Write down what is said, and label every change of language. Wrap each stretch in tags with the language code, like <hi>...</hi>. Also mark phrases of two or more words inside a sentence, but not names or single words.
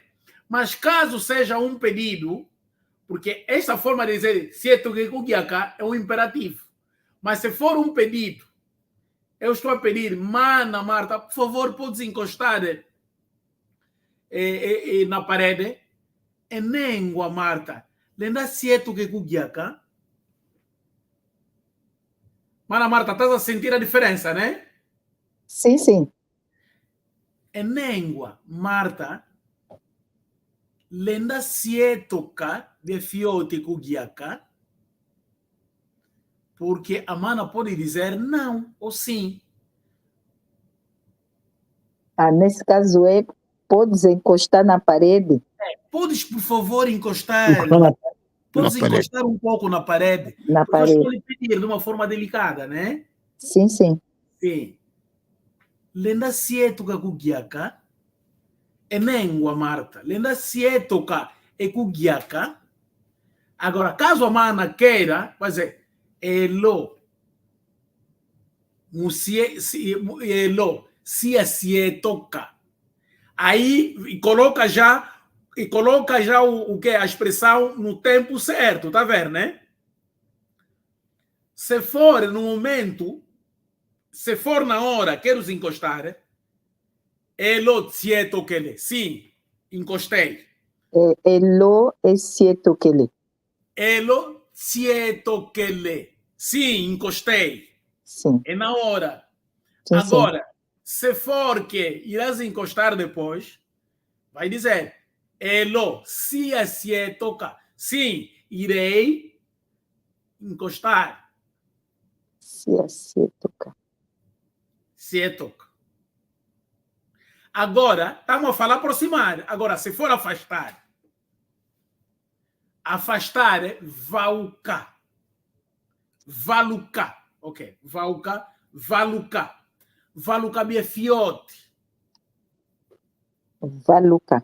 <pt>Mas caso seja um pedido, porque essa forma de dizer</pt> <kg>sietoka kugiaka</kg> <pt>é um imperativo. Mas se for um pedido, eu estou a pedir, Mana Marta, por favor, podes encostar na parede?</pt> <kg>É nengua, Marta. Lenda sietoka kugiaka?</kg> <pt>Mana Marta, estás a sentir a diferença, né? Sim, sim.</pt> <kg>É nengua, Marta. Lenda sietoka de fiote kugiaka?</kg> <pt>Porque a Mana pode dizer não ou sim. Nesse caso podes encostar na parede? Podes, por favor, encostar. Podes Na parede. encostar um pouco na parede. Na Porque eu parede. estou lhe pedir de uma forma delicada, né? Sim, sim. Sim.</pt> <kg>Lenda sietoka kugiaka? É nengua, Marta. Lenda sietoka e kugiaka?</kg> <pt>Agora, caso a Mana queira, vai dizer elo.</pt> <kg>Elo.</kg> <pt>Sietoka. Aí coloca já o que? A expressão no tempo certo, tá vendo, né? Se for no momento, se for na hora, quero encostar,</pt> <kg>elo sietokele.</kg> <pt>Sim, encostei.</pt> <kg>Elo e sietokele. Elo sietokele.</kg> <pt>Sim, encostei. Sim. É na hora. Sim, Agora, se for que irás encostar depois, vai dizer,</pt> <kg>elo, se toca.</kg> <pt>Sim, irei encostar.</pt> <kg>Se toca. Se toca.</kg> <pt>Agora, estamos a falar aproximar. Agora, se for afastar, afastar é vauca.</pt> <kg>Valuca. Ok. Vauca, valuca.</kg> <pt>Valuca é fiote.</pt> <kg>Valuca.</kg>